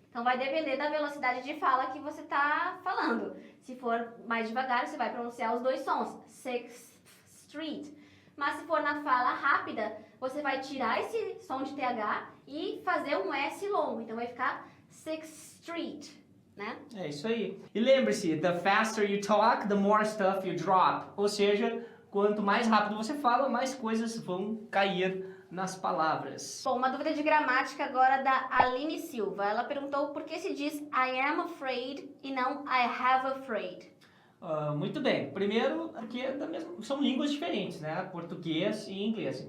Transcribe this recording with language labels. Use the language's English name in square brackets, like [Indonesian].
[Portuguese] Então vai depender da velocidade de fala que você tá falando. Se for mais devagar, você vai pronunciar os dois sons, [English] 6th Street. [Portuguese] Mas se for na fala rápida, você vai tirar esse som de TH e fazer um S longo. Então vai ficar [English] 6th Street, [Portuguese] né? É isso aí. E lembre-se, [English] the faster you talk, the more stuff you drop. [Portuguese] Ou seja, quanto mais rápido você fala, mais coisas vão cair nas palavras. Bom, uma dúvida de gramática agora da Aline Silva. Ela perguntou por que se diz [English] I am afraid [Portuguese] e não [English] I have afraid. [Portuguese] Muito bem. Primeiro, porque são línguas diferentes, né? Português e inglês.